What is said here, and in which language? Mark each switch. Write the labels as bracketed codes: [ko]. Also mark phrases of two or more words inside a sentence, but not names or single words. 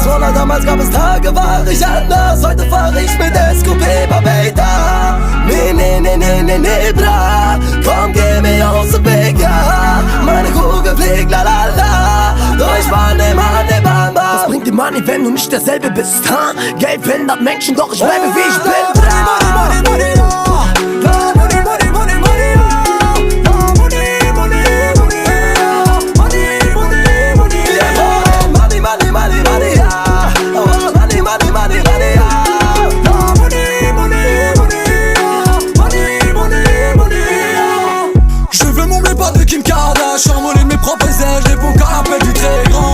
[de] Wallah, damals gab es Tage, war ich anders. Heute fahr ich mit Escoupé, Babeta. Nee, bra. Komm, geh mir aus dem Weg, ja. Meine Kugel fliegt, la la la. Durch meine Mann, Bamba. Was bringt dir Money, wenn du nicht derselbe bist, ha? Geld verändert Menschen, doch ich bleibe wie ich bin. [fr] Envolé de mes propres ailes, j'évoque un appel du très grand.